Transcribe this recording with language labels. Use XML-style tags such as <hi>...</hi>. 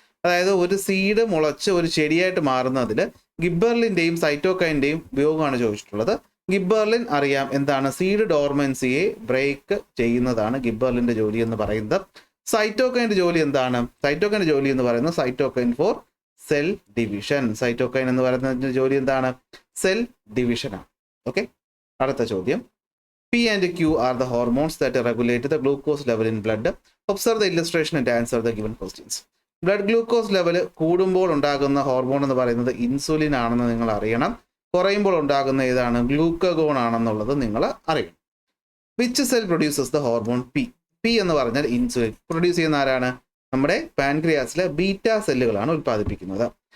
<ml>അതായത് ഒരു സീഡ് മുളച്ച് ഒരു ചെടിയായിട്ട് മാറുന്നതിൽ ഗിബ്ബർലിൻ്റെയും സൈറ്റോകൈൻ്റെയും ഉപയോഗമാണ് ചോദിച്ചിട്ടുള്ളത്. ഗിബ്ബർലിൻ അറിയാം എന്താണ്, സീഡ് ഡോർമൻസിയെ ബ്രേക്ക് ചെയ്യുന്നതാണ് ഗിബ്ബർലിൻ്റെ ജോലി എന്ന് പറയുന്നത്. സൈറ്റോകൈൻ്റെ ജോലി എന്താണ്? സൈറ്റോകൈൻ്റെ ജോലി എന്ന് പറയുന്നത്</ml> <en>Cytokine for cell division.</en> <ml>Cytokine എന്ന് പറയുന്നതിൻ്റെ ജോലി എന്താണ്? സെൽ ഡിവിഷനാണ്. ഓക്കെ, അടുത്ത ചോദ്യം.</ml> <en>P and Q are the hormones that regulate the glucose level in blood. Observe the illustration and answer the given questions.</en> <ml>Blood glucose level കൂടുമ്പോൾ ഉണ്ടാകുന്ന hormone എന്ന് പറയുന്നത് ഇൻസുലിൻ ആണെന്ന് നിങ്ങൾ അറിയണം. കുറയുമ്പോൾ ഉണ്ടാകുന്ന ഏതാണ്? ഗ്ലൂക്കഗോൺ ആണെന്നുള്ളത് നിങ്ങൾ അറിയണം.</ml> <en>Which cell produces the hormone P?</en> <ml>P എന്ന് പറഞ്ഞാൽ ഇൻസുലിൻ. പ്രൊഡ്യൂസ് ചെയ്യുന്ന ആരാണ്? നമ്മുടെ പാൻക്രിയാസിലെ ബീറ്റ സെല്ലുകളാണ് ഉൽപ്പാദിപ്പിക്കുന്നത്.</ml>